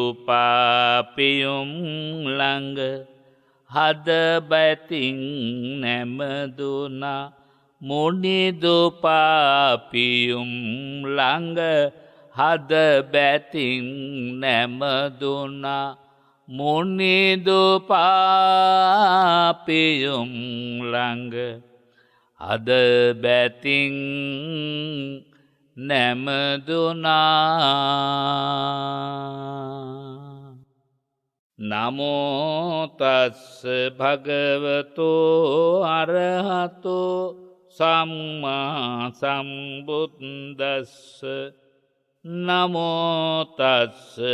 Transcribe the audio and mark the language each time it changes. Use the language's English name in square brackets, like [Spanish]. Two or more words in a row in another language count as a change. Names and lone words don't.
[Sinhala] පාපියුම් ළඟ හද බැතින් නැමදුනා මොනිදු පාපියුම් ළඟ හද බැතින් නැමදුනා මොනිදු පාපියුම් ළඟ හද බැතින් නැමදුනා. [Pali] නමෝ තස්ස භගවතෝ අරහතෝ සම්මා සම්බුද්දස්ස නමෝ තස්ස